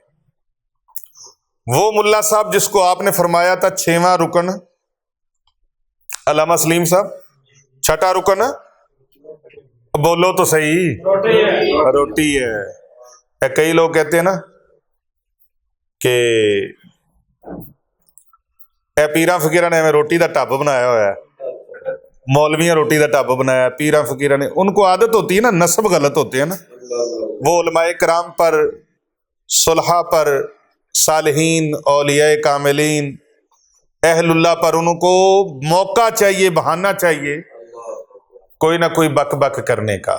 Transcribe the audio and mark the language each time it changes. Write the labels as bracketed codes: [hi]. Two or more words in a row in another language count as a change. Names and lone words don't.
[ur] وہ ملا صاحب جس کو آپ نے فرمایا تھا 6واں رکن، علامہ سلیم صاحب، 6ٹھا رکن بولو تو صحیح، روٹی ہے. کئی لوگ کہتے ہیں نا کہ [pa] اے پیراں فقیراں [ur] نے ہمیں [pa] روٹی دا ٹب [ur] بنایا ہوا ہے، [pa] مولویاں روٹی دا ٹب بنایا، پیراں فقیراں نے. [ur] ان کو عادت ہوتی ہے نا، نسب غلط ہوتے ہیں نا. وہ علماء کرام پر، صلحاء پر، صالحین، اولیاء کاملین، اہل اللہ پر ان کو موقع چاہیے، بہانہ چاہیے کوئی نہ کوئی بک بک کرنے کا.